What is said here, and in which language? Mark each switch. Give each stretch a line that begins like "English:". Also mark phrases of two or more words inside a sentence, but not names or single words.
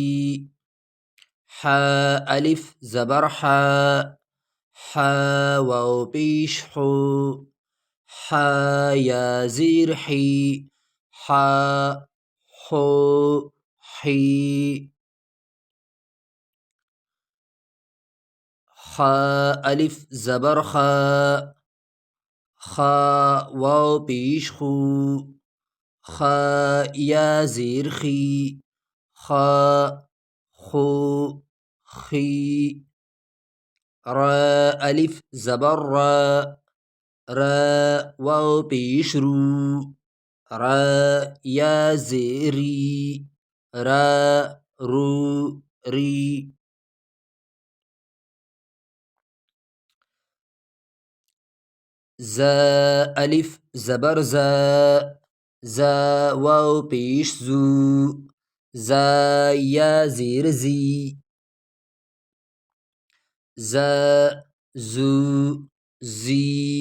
Urdu: حا الف زبر حا، حا واو پیش حو، حا یا زیر حی، حا حو حی۔ خا الف زبر خا، خا واو پیش خو، خا یا زیر خی، خا خو خی۔ را الف زبر را، را واو پیش رو، را یا زیری، را رو ری۔ زا الف زبر زا، زا واو پیش زو، زا یا زیر زی، زا زو زی۔